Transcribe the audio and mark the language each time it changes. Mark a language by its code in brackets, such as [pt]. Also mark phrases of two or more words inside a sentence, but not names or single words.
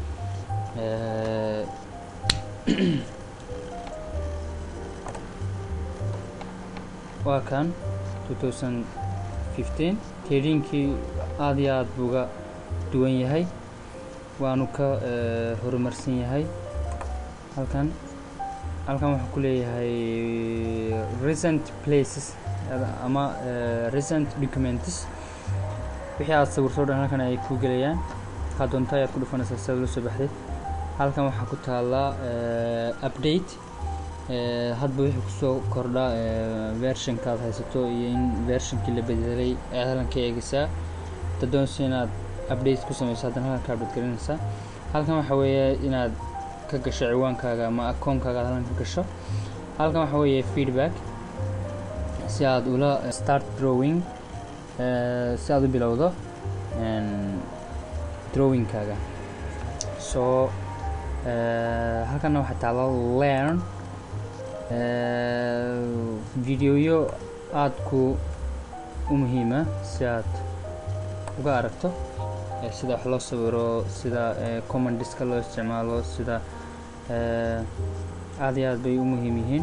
[so] waa kan 2015 tradingkii aad iyo aad buu uga duwan yahay, waanu ka horumarsan yahay. halkan waxaan ku leeyahay [en] recent places [so] ama [en] recent documents. [so] wixii aad sawirto dhan halkan ay ku gelayaan. ka doonta ayaad ku dhufanaysaa si aad ula soo baxday. halkan waxaa ku taala update, hadba wixii kusoo kordha versionkaad haysato iyo in versionkii la bedelay ayaad halkan ka eegaysaa. hadda doonayso inaad update ku samayso haddana halkan ka update galinaysaa. halkan waxa weeye inaad ka gasho ciwaankaaga ama akoonkaaga aad halkan ka gasho. halkan waxa weeye feedback, si aad ula [en] start drawing, [so] si aad u bilowdo drawingkaaga. so halkan waxaa taala learn videoyo aad ku muhiima si aad uga aragto sida wax loo sawiro, sida commandiska loo isticmaalo, sida aad iyo aad bay u muhiim yihiin.